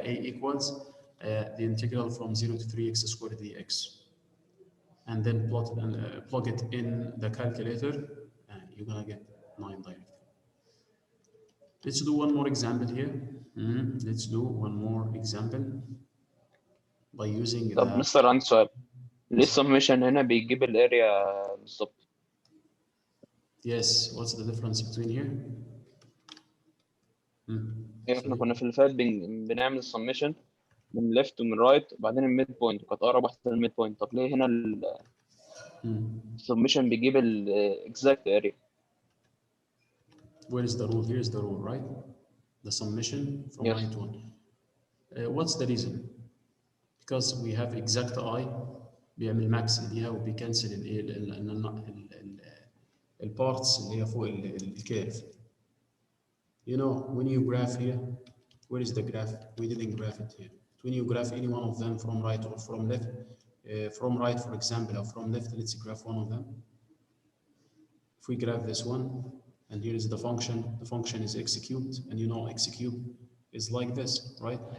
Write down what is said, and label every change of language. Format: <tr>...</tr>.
<en>A equals the integral from 0 to 3x squared dx, and then plot it and plug it in the calculator, you're gonna get 9 directly. Let's do one more example here. Let's do one more example by using</en> <ar>طب مستر عندي سؤال، ليه السمشن هنا بيجيب الاريا بالظبط؟</ar> <en>Yes, what's the difference between here?</en> <ar>احنا كنا في اللي فات بنعمل السمشن من ليفت ومن رايت وبعدين الميد بوينت، وكانت اقرب واحده للميد بوينت. طب ليه هنا السمشن بيجيب الاكزاكت اريا؟</ar> <en>Where is the rule? Here's the rule, right? The summation from Yes. right one. What's the reason? Because we have exact I</en> <ar>بيعمل ماكس ليها وبيكنسل البارتس اللي هي فوق الكيرف.</ar> <en>You know, when you graph here, where is the graph? We didn't graph it here. When you graph any one of them from right or from left, from right, for example, or from left, let's graph one of them. If we graph this one, and here is the function is x cubed, and you know x cubed is like this, right?</en>